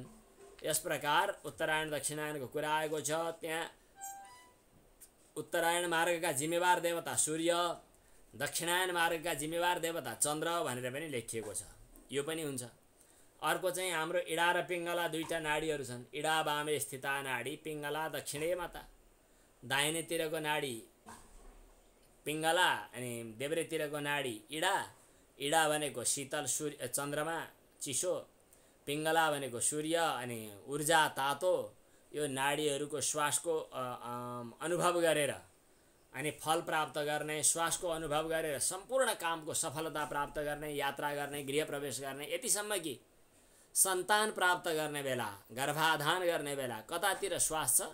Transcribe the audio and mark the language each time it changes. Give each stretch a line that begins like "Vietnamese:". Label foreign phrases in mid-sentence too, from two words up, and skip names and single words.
Nepali: यस प्रकार उत्तरायण दक्षिणायनको कुरा आएको छ। त्यहाँ उत्तरायण मार्गका जिम्मेवार देवता सूर्य, दक्षिणायन मार्गका जिम्मेवार देवता चन्द्र भनेर पनि लेखिएको छ। यो पनि हुन्छ। अर्को चाहिँ हाम्रो इडा र पिङ्गला दुईटा नाडीहरू छन्।
Sanskrit: इडा वामे स्थिता नाडी, पिङ्गला दक्षिणे माता।
Nepali: दाहिनेतिरको नाडी पिङ्गला अनि देब्रेतिरको नाडी इडा। इडा भनेको शीतल सूर्य चन्द्रमा चिसो, पिङ्गला भनेको सूर्य अनि ऊर्जा तातो। यो नाडीहरूको श्वासको अनुभव गरेर अनि फल प्राप्त गर्ने, श्वासको अनुभव गरेर सम्पूर्ण कामको सफलता प्राप्त गर्ने, यात्रा गर्ने, गृह प्रवेश गर्ने, यतिसम्म कि सन्तान प्राप्त गर्ने बेला, गर्भाधान गर्ने बेला कतातिर श्वास छ।